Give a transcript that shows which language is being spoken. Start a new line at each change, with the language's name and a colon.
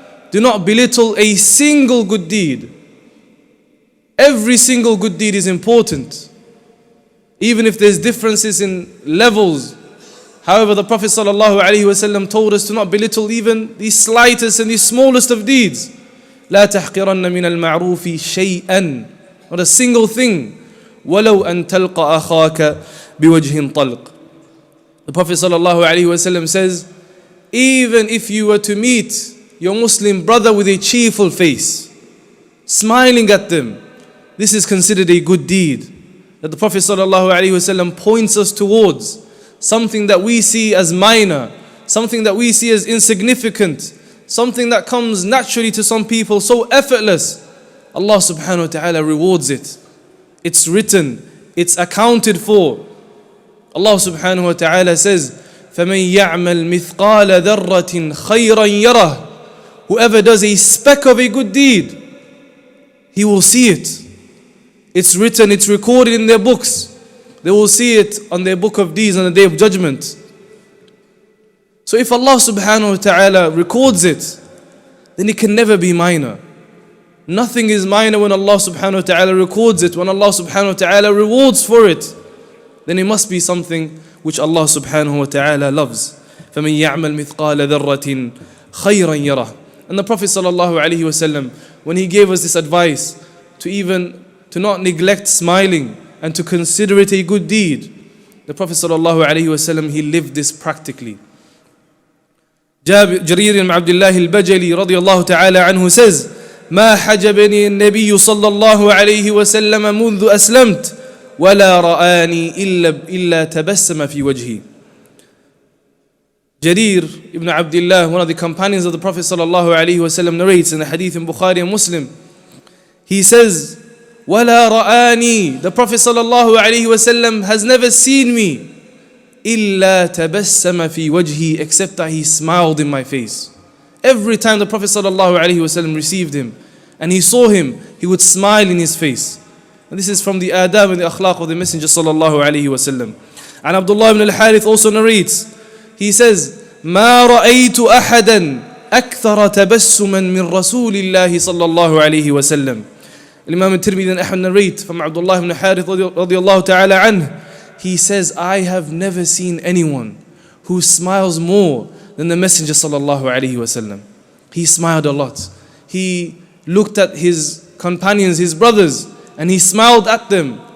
English: Do not belittle a single good deed. Every single good deed is important, even if there's differences in levels. However, the Prophet ﷺ told us to not belittle even the slightest and the smallest of deeds.
Arabic: لا تحقرن من المعروف شيئا.
English: Not a single thing.
Arabic: ولو أن تلقى أخاك بوجه طلق.
English: The Prophet ﷺ says, even if you were to meet your Muslim brother with a cheerful face, smiling at them, this is considered a good deed that the Prophet ﷺ points us towards. Something that we see as minor, something that we see as insignificant, something that comes naturally to some people, so effortless. Allah subhanahu wa ta'ala rewards it. It's written, it's accounted for. Allah subhanahu wa ta'ala says,
Arabic: فَمَنْ يَعْمَلْ مِثْقَالَ ذَرَّةٍ خَيْرًا يَرَهُ.
English: Whoever does a speck of a good deed, he will see it. It's written, it's recorded in their books. They will see it on their book of deeds on the day of judgment. So if Allah subhanahu wa ta'ala records it, then it can never be minor. Nothing is minor when Allah subhanahu wa ta'ala records it. When Allah subhanahu wa ta'ala rewards for it, then it must be something which Allah subhanahu wa ta'ala loves.
Arabic: فَمَنْ يَعْمَلْ مِثْقَالَ ذَرَّةٍ خَيْرًا يَرَهُ.
English: And the Prophet sallallahu alaihi wasallam, when he gave us this advice to not neglect smiling and to consider it a good deed, the Prophet sallallahu alaihi wasallam, he lived this practically.
Arabic: Jarir ibn Abdullah al-Bajali radiyallahu ta'ala anhu says, ما حجبني النبي صلى الله عليه وسلم منذ أسلمت ولا رآني إلا تبسم في وجهي.
English: Jarir ibn Abdullah, one of the companions of the Prophet sallallahu alaihi wasallam, narrates in the hadith in Bukhari and Muslim. He says,
Arabic: وَلَا رَآنِي.
English: The Prophet sallallahu alaihi wasallam has never seen me
Arabic: إِلَّا تَبَسَّمَ فِي وَجْهِي,
English: except that he smiled in my face. Every time the Prophet sallallahu alaihi wasallam received him and he saw him, he would smile in his face. And this is from the adab and the akhlaq of the Messenger sallallahu alaihi wasallam. And Abdullah ibn al-Harith also narrates, he says,
Arabic: مَا رَأَيْتُ أَحَدًا أَكْثَرَ تَبَسُّمًا مِنْ رَسُولِ اللَّهِ صلى الله عليه وسلم.
English: Imam al-Tirmidhi and Ahmad narrate from Abdullah ibn Harith radiyallahu ta'ala anhu. He says, I have never seen anyone who smiles more than the Messenger sallallahu alaihi wasallam. He smiled a lot. He looked at his companions, his brothers, and he smiled at them.